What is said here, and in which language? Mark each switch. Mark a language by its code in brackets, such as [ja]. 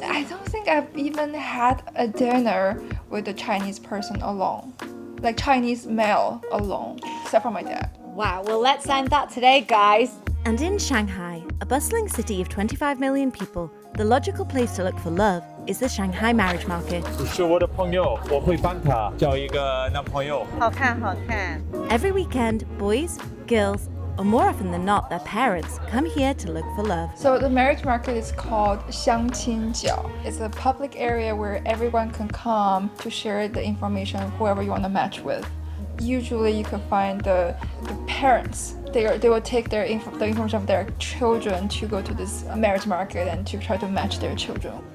[en] I don't think I've even had a dinner with a Chinese person alone, like Chinese male alone, except for my dad. Wow, well, let's end that today, guys. And in Shanghai, a bustling city of 25 million people, the logical place to look for love is the Shanghai marriage market. [zh] 是我的朋友，我会帮他交一个男朋友。好看，好看。 [en] Every weekend, boys, girls, or more often than not, their parents come here to look for love. So the marriage market is called 相亲角. It's a public area where everyone can come to share the information of whoever you want to match with. Usually you can find the parents. They will take the information of their children to go to this marriage market and to try to match their children.